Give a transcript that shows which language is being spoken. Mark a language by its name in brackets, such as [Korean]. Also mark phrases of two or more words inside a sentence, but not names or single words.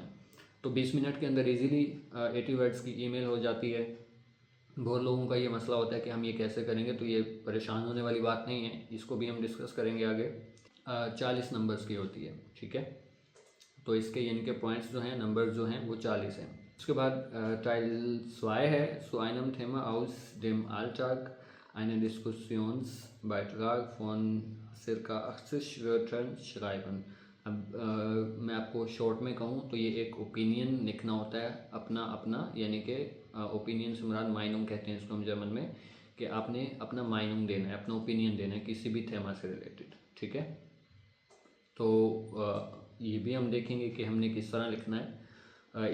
[Hindi] तो 20 मिनट के अंदर इजीली 80 वर्ड्स की ईमेल हो जाती है। बहुत लोगों का ये मसला होता है कि हम ये कैसे करेंगे, तो ये परेशान होने वाली बात नहीं है, इसको भी हम डिस्कस करेंगे आगे। 40 नंबर्स की होती है, ठीक है। तो इसके यानी के पॉइंट्स जो हैं, नंबर जो हैं वो 40 हैं। उसके बाद टाइल 2 है [German] so einem Thema aus dem Alltag einen Diskussionsbeitrag von circa 80 Wörtern schreiben। [Hindi] अब मैं आपको शॉर्ट में कहूँ तो ये एक ओपिनियन लिखना होता है अपना अपना, यानी कि ओपिनियन से मुराद माइनुम कहते हैं इसको हम जर्मन में, कि आपने अपना माइनुम देना है, अपना ओपिनियन देना है किसी भी थेमा से रिलेटेड, ठीक है। तो ये भी हम देखेंगे कि हमने किस तरह लिखना है।